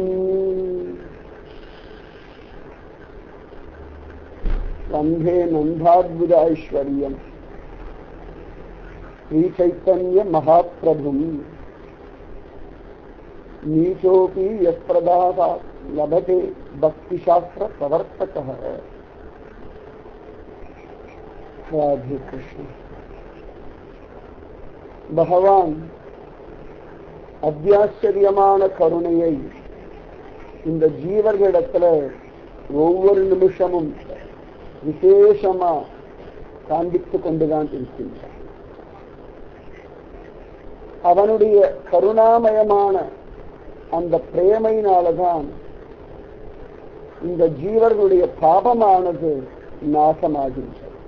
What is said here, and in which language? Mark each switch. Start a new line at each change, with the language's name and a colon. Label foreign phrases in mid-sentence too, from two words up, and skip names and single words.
Sanskrit: वंदे नंदाद्भुताश्वर्यम् श्री चैतन्य महाप्रभुम् नीचोपि यत्प्रदासात् लभते भक्तिशास्त्र प्रवर्तकः। राधे कृष्ण।
Tamil: भगवान அத்தியாச்சரியமான கருணையை இந்த ஜீவர்களிடத்துல ஒவ்வொரு நிமிஷமும் விசேஷமா காண்பித்துக் கொண்டுதான் இருக்கின்றார். அவனுடைய கருணாமயமான அந்த பிரேமையினால்தான் இந்த ஜீவர்களுடைய பாபமானது நாசமாகின்றது.